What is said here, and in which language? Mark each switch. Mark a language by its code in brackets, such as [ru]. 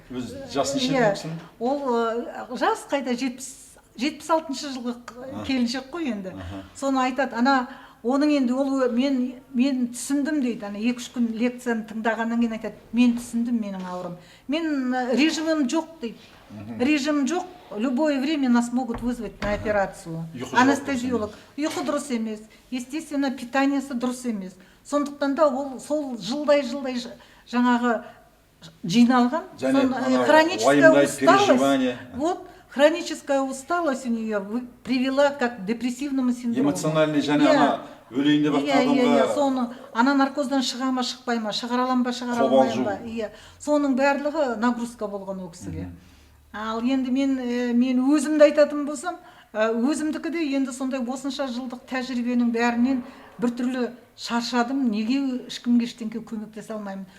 [kk] Өз жасын шешесін? Ол жас қайда 76-шы жылғы келіншек қой енді. Соны айтады, оның енді ол мен түсіндім дейді, 2-3 күн лекцияны тыңдағаннан кейін айтады, мен түсіндім менің ауырым. Мен режимім жоқ дейді. Режим жоқ, [ru] любое время нас могут вызвать на операцию. Анестезиолог. [kk] Ұйқы дұрыс емес, естественно, питаниесі дұрыс емес. Сондықтан да ол сол жылдай жаңағы жиналған, [ru] хроническая усталость. Вот, хроническая усталость у нее привела как к депрессивному синдрому. [kk] Эмоциональный және өлейін деп адамға. Соны наркоздан шыға ма, шықпай ма, шығаралам ба, шығаралмай ба. Соның барлығы нагрузка болған ол кісіге. Ал енді мен өзімді айтатын болсам, өзімдікі де енді сондай осынша жылдық тәжірибенің бәрінен біртүрлі шаршадым, неге ешкімге ештеңке көмектесе алмаймын.